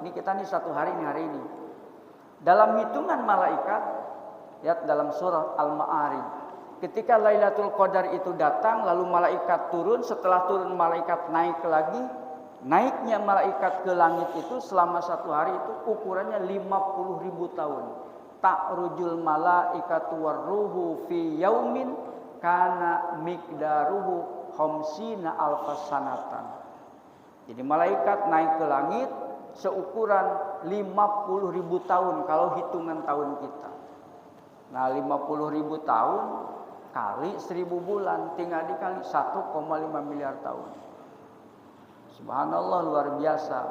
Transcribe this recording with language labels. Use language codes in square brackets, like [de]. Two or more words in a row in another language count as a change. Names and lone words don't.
[id] Ini kita nih satu hari ini hari ini. Dalam hitungan malaikat, lihat dalam surah Al-Ma'arij. Ketika Lailatul Qadar itu datang, lalu malaikat turun. Setelah turun malaikat naik lagi. Naiknya malaikat ke langit itu selama satu hari itu ukurannya 50.000 tahun. [ar] تعرج الملائكة والروح في يوم كان مقداره خمسين ألف سنة. [id] Jadi malaikat naik ke langit seukuran 50.000 tahun kalau hitungan tahun kita. Nah 50.000 tahun kali 1000 bulan tinggal dikali 1,5 miliar tahun. Subhanallah, luar biasa.